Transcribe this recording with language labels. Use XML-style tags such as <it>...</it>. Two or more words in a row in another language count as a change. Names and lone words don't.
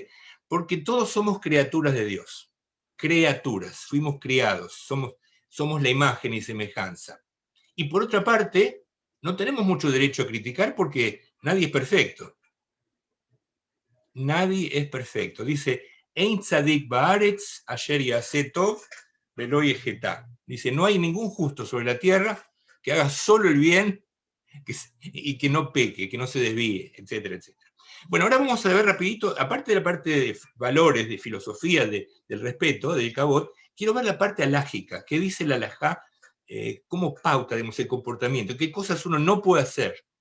<es>Porque todos somos criaturas de Dios. criaturas, fuimos criados, somos la imagen y semejanza. Y por otra parte, no tenemos mucho derecho a criticar porque nadie es perfecto. Nadie es perfecto. Dice,</es> <he>אין צדיק בארץ אשר יעשה טוב ולא יחטא.</he> <es>Dice, no hay ningún justo sobre la tierra que haga solo el bien y que no peque, que no se desvíe, etcétera, etcétera. Bueno, ahora vamos a ver rapidito, aparte de la parte de valores, de filosofía, del respeto, del cabot, quiero ver la parte alágica, qué dice la alajá, cómo pauta, digamos, el comportamiento, qué cosas uno no puede hacer.</es>